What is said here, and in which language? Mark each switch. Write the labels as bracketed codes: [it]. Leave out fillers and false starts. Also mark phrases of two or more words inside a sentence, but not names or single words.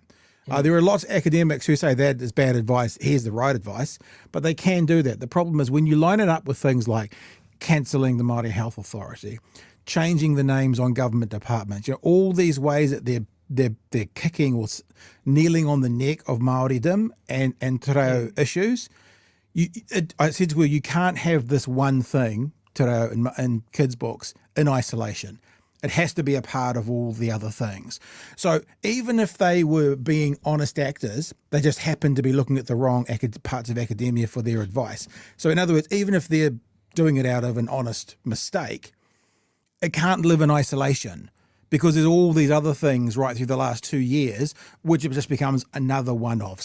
[en] There are lots of academics who say that is bad advice, here's the right advice, but they can do that. The problem is when you line it up with things like cancelling the Māori Health Authority, changing the names on government departments, you know, all these ways that they're kicking or kneeling on the neck of Māoridom and [mi] te reo [en] issues. I said to her, you can't have this one thing, [mi] te reo, [en] in kids' books in isolation. It has to be a part of all the other things. So even if they were being honest actors, they just happen to be looking at the wrong parts of academia for their advice. So in other words, even if they're doing it out of an honest mistake, it can't live in isolation because there's all these other things right through the last 2 years, which it just becomes another one of.